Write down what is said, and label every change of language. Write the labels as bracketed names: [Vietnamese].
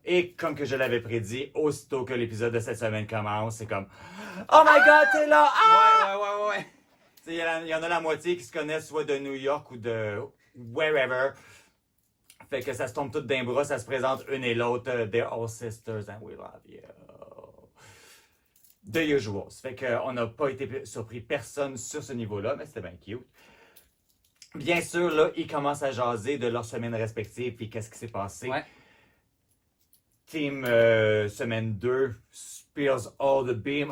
[French] Et comme que je l'avais prédit, aussitôt que l'épisode de cette semaine commence, c'est comme [English] Oh my god, [French] t'es là! Ah! Ouais. Il y en a la moitié qui se connaissent soit de New York ou de wherever. Fait que ça se tombe toutes d'un bras, ça se présente une et l'autre. [English] They're all sisters and we love you. The usual. [French] Ça fait qu'on n'a pas été surpris personne sur ce niveau-là, mais c'était bien cute. Bien sûr, là, ils commencent à jaser de leurs semaines respectives, puis qu'est-ce qui s'est passé. Ouais. [English] Team semaine 2, spills all the beam.